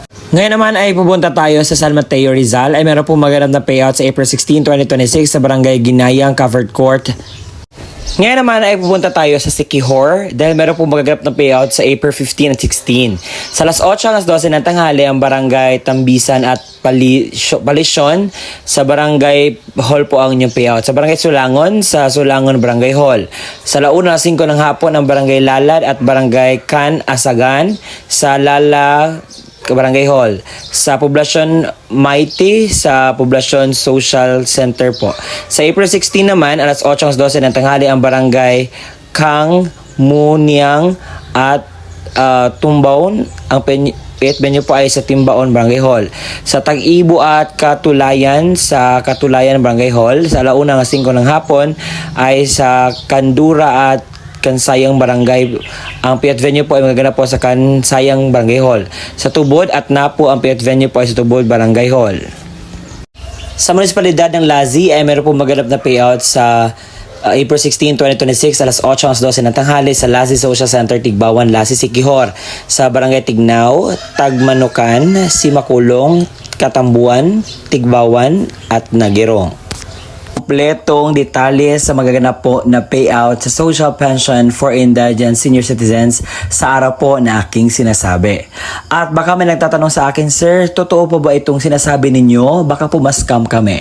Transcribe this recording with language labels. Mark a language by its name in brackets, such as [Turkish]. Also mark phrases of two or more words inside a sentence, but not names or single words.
[Filipino] Ngayon naman ay pupunta tayo sa San Mateo, Rizal. Ay meron po magaganap na payout sa April 16, 2026 sa Barangay Ginayang Covered Court. Ngayon naman ay pupunta tayo sa Siquijor dahil meron po magaganap na payout sa April 15 at 16. Sa alas 8 hanggang 12 ng tanghali ang Barangay Tambisan at Palisyon. Sa Barangay Hall po ang inyong payout. Sa Barangay Sulangon, sa Sulangon Barangay Hall. Sa launa 5 ng hapon ang Barangay Lalad at Barangay Can Asagan. Sa Lala Barangay Hall. Sa Poblasyon Mighty, sa Poblasyon Social Center po. Sa April 16 naman, alas 8 hanggang 12 ng tanghali ang Barangay Kang, Muniang at Tumbaon. Ang venue po ay sa Timbaon Barangay Hall. Sa Tag-Ibo at Katulayan, sa Katulayan Barangay Hall. Sa alauna ng 5 ng hapon ay sa Kandura at Kansayang Barangay. Ang payout venue po ay magaganap po sa Kansayang Barangay Hall. Sa Tubod at Napo, ang payout venue po ay sa Tubod Barangay Hall. Sa munisipalidad ng Lazi ay meron po magaganap na payout sa April 16, 2026 alas 8 hanggang 12 ng tanghali sa Lazi Social Center, Tigbawan, Lazi, Siquijor. Sa Barangay Tignaw, Tagmanukan, Simakulong, Katambuan, Tigbawan at Nagirong. Kompletong detalye sa magaganap po na payout sa [English] social pension for indigent senior citizens [Filipino] sa araw po na aking sinasabi. At baka may nagtatanong sa akin, Sir, totoo po ba itong sinasabi ninyo? Baka po ma-scam kami.